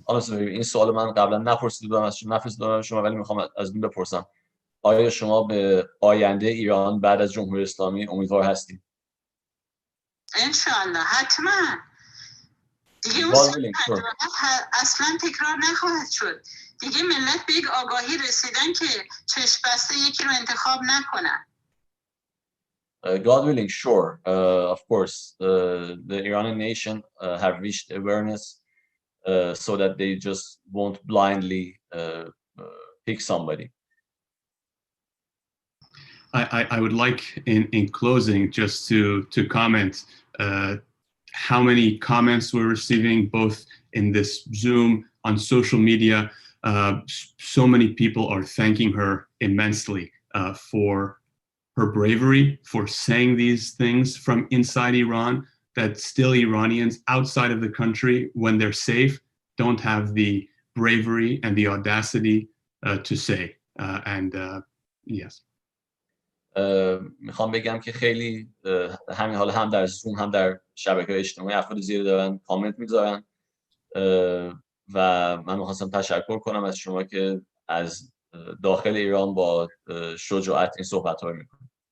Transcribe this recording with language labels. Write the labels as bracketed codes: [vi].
[fa] این سوال من قبلا نپرسیدم شما، ولی میخوام از این بپرسم: آیا شما به آینده ایران بعد از جمهوری اسلامی امیدوار هستید؟ انشالله، حتما. دیگه اون اصلا تکرار نخواهد شد. دیگه ملت به یک آگاهی رسیدن که چشم بسته یکی رو انتخاب نکنن. [en] God willing, sure. Of course, the Iranian nation have reached awareness so that they just won't blindly pick somebody. I would like, in closing, just to comment how many comments we're receiving, both in this Zoom, on social media. So many people are thanking her immensely for her bravery, for saying these things from inside Iran, that still Iranians outside of the country, when they're safe, don't have the bravery and the audacity to say. Yes. [fa] میخوام بگم که خیلی همین حالا هم در زوم هم در شبکه‌های اجتماعی افراد زیادی دارن کامنت میذارن و من میخواستم تشکر کنم از شما که از داخل ایران با شجاعت این صحبت‌ها رو میکنید.